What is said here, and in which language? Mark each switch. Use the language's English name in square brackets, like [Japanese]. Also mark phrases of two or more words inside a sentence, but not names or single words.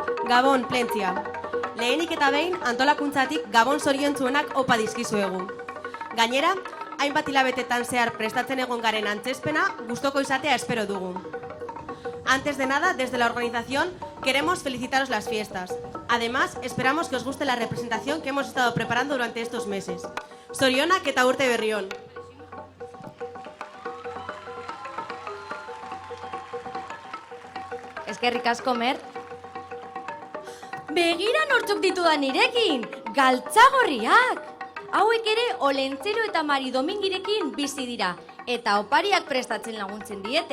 [Basque] Gabon, Plentzia. Lehenik eta behin antolakuntzatik gabon zoriontsuenak opa dizkizuegu. Gainera, hainbat hilabetetan zehar prestatzen egon garen antzezpena gustoko izatea espero dugu. [Spanish] Antes de nada, desde la organización queremos felicitaros las fiestas. Además, esperamos que os guste la representación que hemos estado preparando durante estos meses. [Basque] Zorionak eta urte berri on. Eskerrik asko, Mer. Begira nortzuk ditudan nirekin, galtzagorriak! Hauek ere Olentzero eta Mari Domingirekin bizi dira, eta opariak prestatzen laguntzen diete.